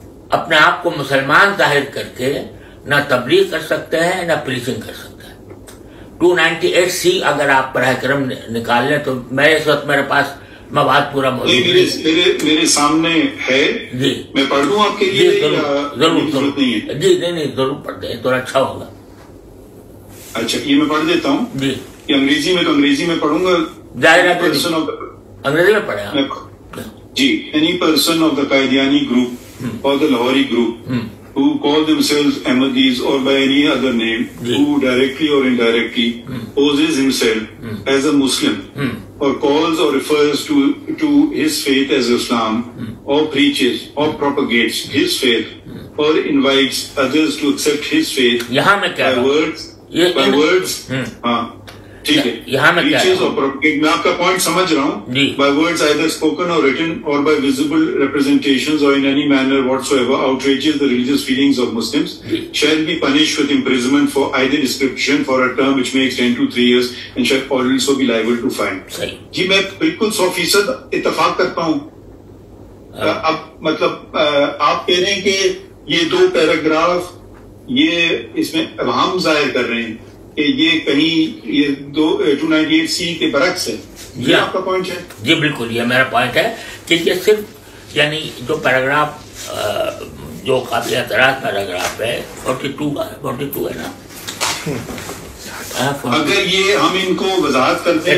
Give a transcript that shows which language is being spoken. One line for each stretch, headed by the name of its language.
Urdu: اپنے آپ کو مسلمان ظاہر کر کے نہ تبلیغ کر سکتے ہیں نہ پریچنگ کر سکتے ہیں۔ 298C اگر آپ براہ کرم نکال لیں تو میں اس وقت میرے پاس مواد پورا موجود میرے سامنے ہے، جی میں پڑھ دوں آپ کے لیے؟ ضرور جی نہیں ضرور پڑھ دیں تو اچھا ہوگا۔ اچھا یہ میں پڑھ دیتا ہوں جی، یہ انگریزی میں تو انگریزی میں پڑھوں گا، ظاہر ہے انگریزی میں پڑھیں آپ جی۔
English: Any person of the Qadiani group or the Lahori group who call themselves Ahmadis or by any other name, who directly or indirectly poses himself as a Muslim or calls or refers to his faith as Islam, or preaches or propagates his faith or invites others to accept his faith
Urdu: یہاں میں کیا
English: by words
Urdu: ہاں ٹھیک ہے، یہاں میں کیا
English: preaches or propagate،
Urdu: میں آپ کا پوائنٹ سمجھ رہا ہوں،
English: by words either spoken or written or by visible representations or in any manner whatsoever outrages the religious feelings of Muslims shall be punished with imprisonment for either description for a term which may extend to 3 years and shall also be liable to fine۔
Urdu: جی میں بالکل 100% اتفاق کرتا ہوں۔ اب مطلب آپ کہہ رہے ہیں کہ یہ 2 پیراگراف یہ اس میں ابہام ظاہر کر رہے ہیں کہ یہ کہیں یہ 298C کے برعکس ہے، یہ آپ کا پوائنٹ ہے؟ جی بالکل یہ میرا پوائنٹ ہے کہ یہ صرف یعنی جو پیراگراف جو قابل اعتراض پیراگراف ہے 42 ہے نا، اگر یہ ہم ان کو وضاحت کرتے ہیں